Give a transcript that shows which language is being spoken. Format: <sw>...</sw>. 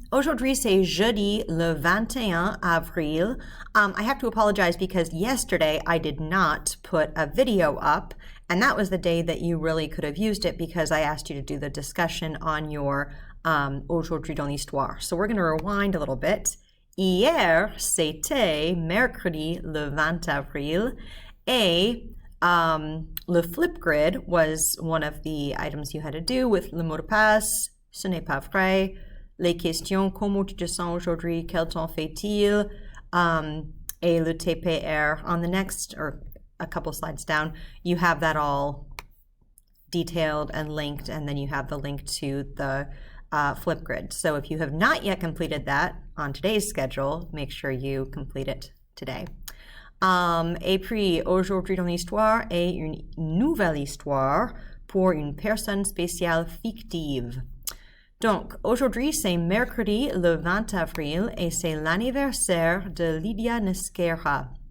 <fr>Aujourd'hui, c'est jeudi le 21 avril.</fr> <en>I have to apologize because yesterday I did not put a video up, and that was the day that you really could have used it because I asked you to do the discussion on your</en> <fr>Aujourd'hui dans l'histoire.</fr> <en>So we're going to rewind a little bit.</en> <fr>Hier, c'était mercredi le 20 avril, et le</fr> <en>flip grid was one of the items you had to do with</en> <fr>le mot de passe. Ce n'est pas vrai. Les questions, comment tu te sens aujourd'hui? Quel temps fait-il? Et le</fr> <en>TPR on the next, or a couple slides down, you have that all detailed and linked, and then you have the link to the flip grid. So if you have not yet completed that on today's schedule, make sure you complete it today.</en> <fr>Et puis, aujourd'hui dans l'histoire est une nouvelle histoire pour une personne spéciale fictive. Donc, aujourd'hui, c'est mercredi le 20 avril et c'est l'anniversaire de Lydia Nesquera.</fr>